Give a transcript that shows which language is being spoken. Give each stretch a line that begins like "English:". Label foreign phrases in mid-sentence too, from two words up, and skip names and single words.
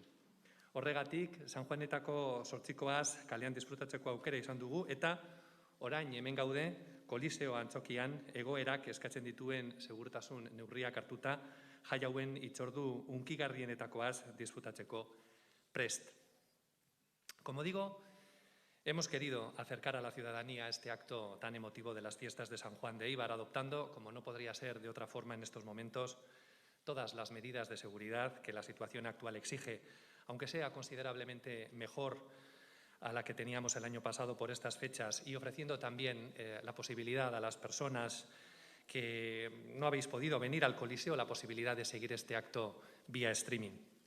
Basque: Horregatik, San Juanetako 8koaz kalean disfrutatzeko aukera izan dugu eta orain hemen gaude Koliseo antzokian egoerak eskatzen dituen segurtasun neurriak hartuta jai hauen hitzordu hunkigarrienetakoaz disfrutatzeko prest.
Spanish: Como digo, hemos querido acercar a la ciudadanía a este acto tan emotivo de las fiestas de San Juan de Eibar, adoptando, como no podría ser de otra forma en estos momentos, todas las medidas de seguridad que la situación actual exige, aunque sea considerablemente mejor a la que teníamos el año pasado por estas fechas y ofreciendo también la posibilidad a las personas que no habéis podido venir al Coliseo, la posibilidad de seguir este acto vía streaming.